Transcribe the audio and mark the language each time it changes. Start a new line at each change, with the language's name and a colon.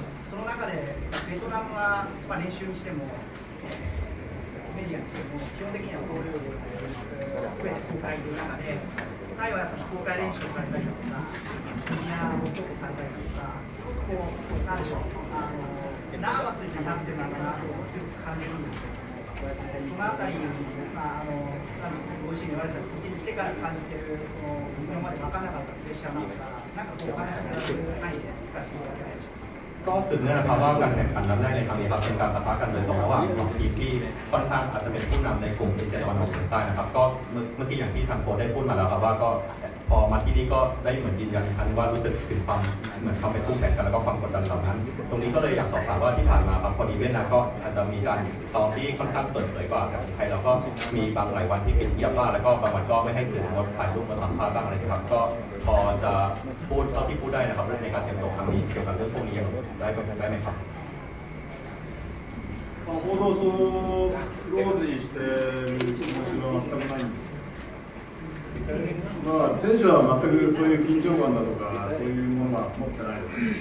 Japanese: その中でベトナムは、練習にしても、メディアにしても、基本的にはこういう全て公開という中で、タイはやっぱり公開練習されたりだとか、ジュニアをストップされたりだとか、すごくこう、なんでしょう、ナーバスになってるのかなと強く感じるんですけど。そのあたり、なんですか、ご自身に言われたこっちに来てから感じている、今まで分からなかったプレッシャーなのか、なんかこう、お話しいただける範囲で聞かせていただけないでしょうか。
Thai: ก็สืบเนื่องนะครับว่าการแข่งขันนัดแรกในครั้งนี้ครับเป็นการปะทะกันโดยตรงระหว่างสองทีมที่ค่อนข้างอาจจะเป็นผู้นำในกลุ่มเอเชียตะวันออกเฉียงใต้นะครับก็เมื่อกี้อย่างที่ทางโค้ชได้พูดมาแล้วครับว่าก็ พอมาที่นี่ก็ได้เหมือนยืนยันอีกครั้งว่ารู้สึกถึงความเหมือนความเป็นคู่แข่งกันแล้วก็ความกดดันเหล่านั้นตรงนี้ก็เลยอยากสอบถามว่าที่ผ่านมาครับพอดีเวียดนามก็อาจจะมีการซ้อมที่ค่อนข้างเปิดเผยกว่ากับไทยแล้วก็มีบางหลายวันที่ปิดเงียบบ้างแล้วก็บางวันก็ไม่ให้สื่องดถ่ายรูปมาสัมภาษณ์บ้างอะไรนะครับก็พอจะพูดเท่าที่พูดได้นะครับในการเตรียมตัวครั้งนี้เกี่ยวกับเรื่องพวกนี้ได้ไหมครับ
Japanese: 報道層をクローズにしている気持ちは全くないんです。選手は全くそういう緊張感だとか、そういうものは持ってないです。